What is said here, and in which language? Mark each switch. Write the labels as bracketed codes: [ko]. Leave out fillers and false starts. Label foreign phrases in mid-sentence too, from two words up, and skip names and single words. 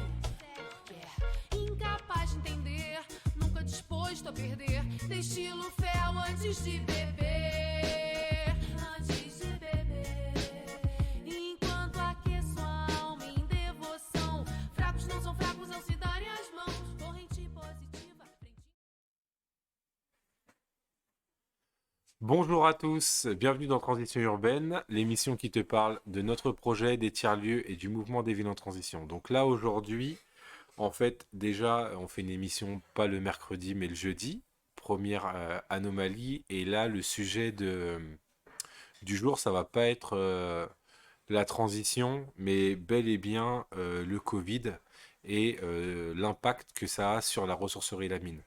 [pt] Incapaz de entender, nunca disposto a perder, destilo fel antes de beber, antes de beber. Enquanto aqueço a alma em devoção, fracos não são fracos ao se darem as mãos, corrente positiva. [fr] Bonjour à tous, bienvenue dans Transition Urbaine, l'émission qui te parle de notre projet, des tiers-lieux et du mouvement des villes en transition. Donc là aujourd'hui, en fait déjà on fait une émission pas le mercredi mais le jeudi, première anomalie, et là le sujet du jour ça va pas être la transition mais bel et bien le Covid et l'impact que ça a sur la ressourcerie La Mine.